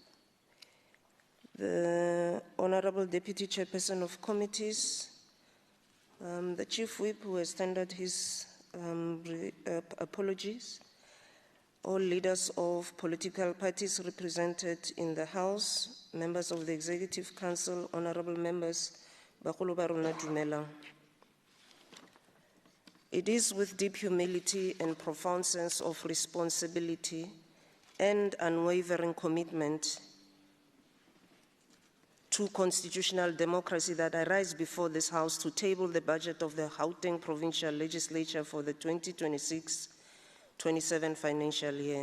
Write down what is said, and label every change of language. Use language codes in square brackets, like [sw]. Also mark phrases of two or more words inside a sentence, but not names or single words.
[en] the Honorable Deputy Chairperson of Committees, the Chief Whip, who has tendered his apologies, all leaders of political parties represented in the House, members of the Executive Council, honorable members, [tn] Bagolo ba rona dumelang. [en] It is with deep humility and profound sense of responsibility and unwavering commitment to constitutional democracy that I rise before this House to table the budget of the Gauteng Provincial Legislature for the 2026-27 financial year.